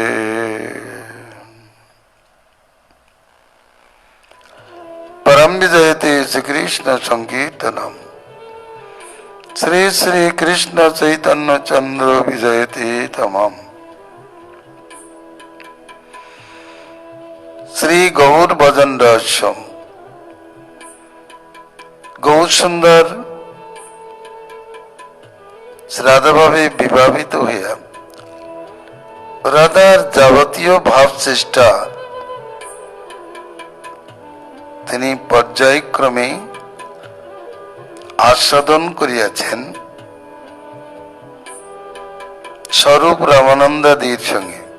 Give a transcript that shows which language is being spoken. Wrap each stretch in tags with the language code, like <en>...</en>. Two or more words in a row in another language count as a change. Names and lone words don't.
<sa>परम विजयते श्री कृष्ण संकीर्तनम श्री श्री कृष्ण चैतन्य चंद्र विजयते तमम। श्री गौर भजन रहस्यम।</sa> <bn>গৌর সুন্দর রাধা ভাবে বিভাবিত हইয়া রাধার যাবতীয় ভাব চেষ্টা তিনি পর্যায়ক্রমে আস্বাদন করিয়াছেন স্বরূপ রামানন্দাদির সঙ্গে।</bn>